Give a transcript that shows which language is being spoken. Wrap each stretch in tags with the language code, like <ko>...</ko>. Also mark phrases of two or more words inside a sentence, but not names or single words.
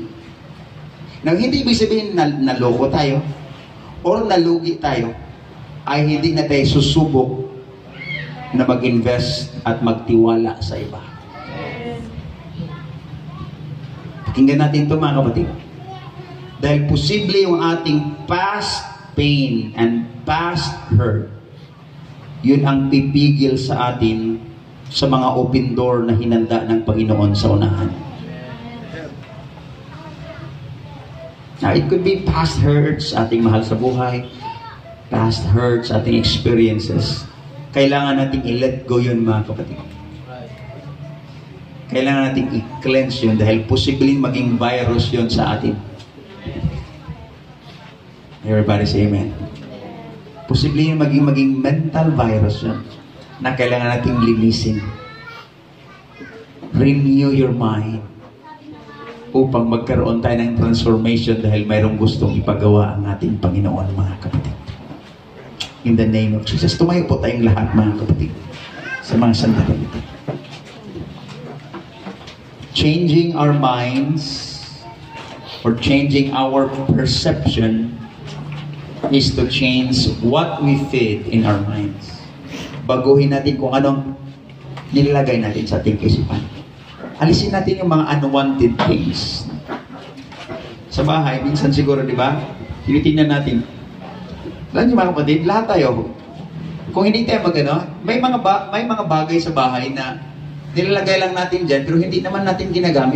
<tl>Now, hindi ibig sabihin na naloko tayo or nalugi tayo ay hindi na tayo susubok na mag-invest at magtiwala sa iba. Pakinggan natin ito, mga kapatid. Dahil posible yung ating</tl> <en>past pain and past hurt,</en> <tl>yun ang pipigil sa atin sa mga</tl> <en>open door</en> <tl>na hinanda ng Panginoon sa unahan.</tl> <en>Now, it could be past hurts,</en> <tl>ating mahal sa buhay,</tl> <en>past hurts,</en> <tl>ating experiences. Kailangan nating i-let go yun, mga kapatid. Kailangan nating i-cleanse yun dahil posibleng maging virus yun sa atin.</tl> <en>Everybody say amen.</en> <tl>Posibleng maging</tl> <en>mental virus</en> <tl>yun na kailangan nating linisin.</tl> <en>Renew your mind</en> <tl>upang magkaroon tayo ng transformation dahil mayroong gustong ipagawa ang ating Panginoon, mga kapatid.</tl> <en>In the name of Jesus,</en> <tl>tumayo po tayong lahat, mga kapatid, sa mga sandali ito.</tl> <en>Changing our minds or changing our perception is to change what we feed in our minds.</en> <tl>Baguhin natin kung anong nilalagay natin sa ating kaisipan. Alisin natin yung mga</tl> <en>unwanted things.</en> <tl>Sa bahay, minsan siguro, di ba? Tinitingnan natin. Alam niyo mga kapatid, lahat tayo, kung hindi tayo magano, may mga bagay sa bahay na nilalagay lang natin dyan, pero hindi naman natin ginagamit.</tl>